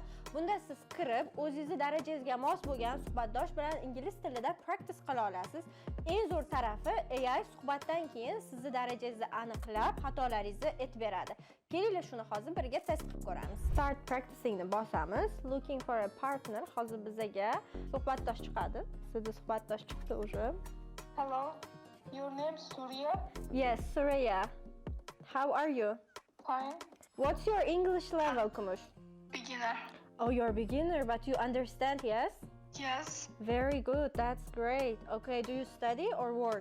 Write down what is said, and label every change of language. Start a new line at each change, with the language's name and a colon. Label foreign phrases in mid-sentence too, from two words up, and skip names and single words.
Uzbek: Bunda siz kirib, o'zingizning darajangizga mos bo'lgan suhbatdosh bilan ingliz tilida practice qila olasiz. Eng zo'r tarafi, AI suhbatdan keyin sizning darajangizni aniqlab, xatolaringizni aytib beradi. Kelinglar shuni hozir birga test qilib ko'ramiz.
English: Start practicing
Uzbek: ni bosamiz.
English: Looking for a partner.
Uzbek: Hozir bizga suhbatdosh chiqadi. Sizning suhbatdosh chiqdi уже.
English: Hello, your name is Surya? Yes, Surya. How are you? Fine. What's your English level, Kumush? Beginner. Oh, you're a beginner, but you understand, yes? Yes. Very good, that's great. Okay, do you study or work?